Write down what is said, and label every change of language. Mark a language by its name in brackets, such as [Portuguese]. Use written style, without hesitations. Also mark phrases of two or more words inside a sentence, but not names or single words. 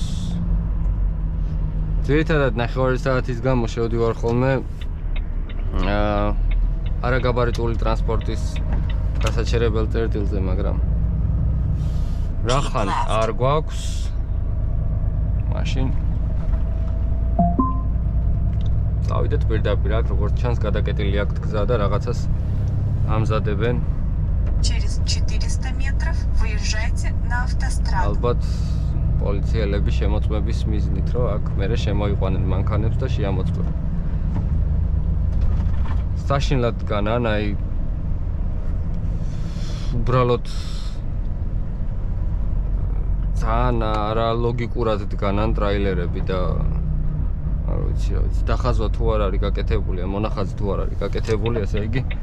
[Georgian] ძირითადად 9 საათის გამო შევდივარ ხოლმე არაგაბარიტული ტრანსპორტის გასაჩერებელ წერტილზე, მაგრამ რახან არ გვაქვს მაშინ წავიდეთ პირდაპირ აქ, როგორც ჩანს გადაკეტილი აქვთ გზა და რაღაცას ამზადებენ. [Russian] Через 400 метров выезжайте на автостраду. [Georgian] ალბათ პოლიციელები შემოწმების მიზნით, რომ აქ მერე შემოიყვანენ მანქანებს და შეამოწმენ. საშინლად დგანან, აი უბრალოდ ძალიან არალოგიკურად დგანან ტრაილერები და არ ვიცი რა ვიცი, დახაზვა თუ არ არის გაკეთებული, მონახაზი თუ არ არის გაკეთებული, ესე იგი